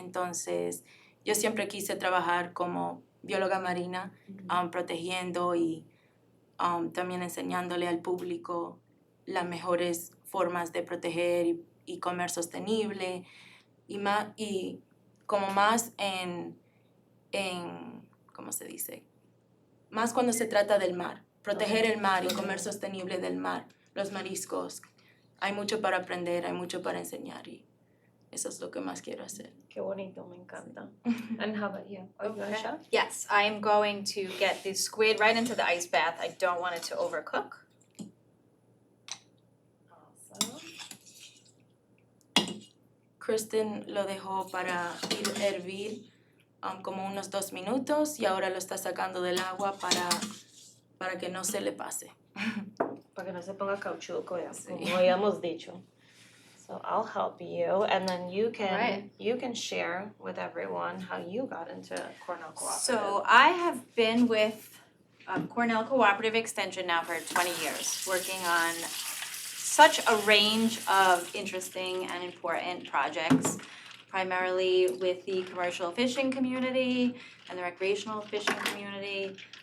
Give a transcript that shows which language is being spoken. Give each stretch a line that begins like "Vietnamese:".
Spanish: Entonces yo siempre quise trabajar como bióloga marina, protegiendo y también enseñándole al público las mejores formas de proteger y comer sostenible, y como más en ¿cómo se dice? Más cuando se trata del mar, proteger el mar y comer sostenible del mar, los mariscos. Hay mucho para aprender, hay mucho para enseñar, y eso es lo que más quiero hacer. Qué bonito, me encanta.
English: And how about you? Oh, you want to show? Yes, I am going to get the squid right into the ice bath. I don't want it to overcook. Awesome.
Spanish: Kristen lo dejó para hervir como unos 2 minutos, y ahora lo está sacando del agua para que no se le pase. Para que no se ponga cauchudo, como Sí. habíamos dicho.
English: So I'll help you, and then you Right. can share with everyone how you got into Cornell Cooperative. So I have been with Cornell Cooperative Extension now for 20 years, working on such a range of interesting and important projects, primarily with the commercial fishing community and the recreational fishing community.